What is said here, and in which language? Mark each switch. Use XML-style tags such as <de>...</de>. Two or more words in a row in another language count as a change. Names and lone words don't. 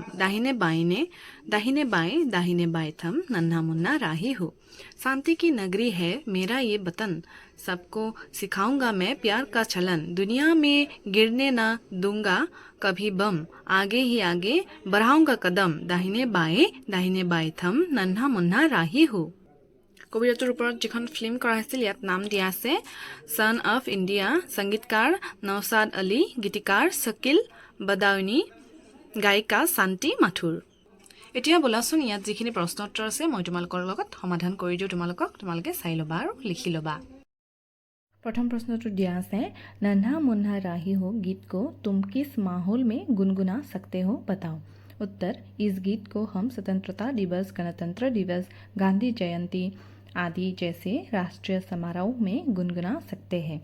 <hi>दाहिने बाएं थम, नन्हा मुन्ना राही हूँ। शांति की नगरी है मेरा ये वतन, सबको सिखाऊंगा मैं प्यार का चलन, दुनिया में गिरने न दूंगा कभी बम, आगे ही आगे बढ़ाऊंगा कदम। दाहिने बाएं थम, नन्हा मुन्ना राही हूँ।</hi> <as>কবিতাটোৰ ওপৰত যিখন ফিল্ম কৰা হৈছিল ইয়াত নাম দিয়া আছে सन অফ ইণ্ডিয়া, সংগীতকাৰ নওশাদ আলী, গীতিকাৰ শকিল বদাউনি, গায়িকা শান্তি মাথুৰ। এতিয়া বলাচোন ইয়াত যিখিনি প্ৰশ্ন উত্তৰ আছে মই তোমালোকৰ লগত সমাধান কৰি দিও, তোমালোকে চাই ল'বা আৰু লিখি ল'বা।</as> <hi>प्रथम प्रश्नটো दिया আছে नन्हा मुन्ना राही हो गीत को तुम किस माहौल में गुनगुना सकते हो बताओ। उत्तर, इस गीत को हम स्वतंत्रता दिवस, गणतंत्र दिवस, गांधी जयंती आदि जैसे राष्ट्रीय समारोह में गुनगुना सकते हैं।</hi>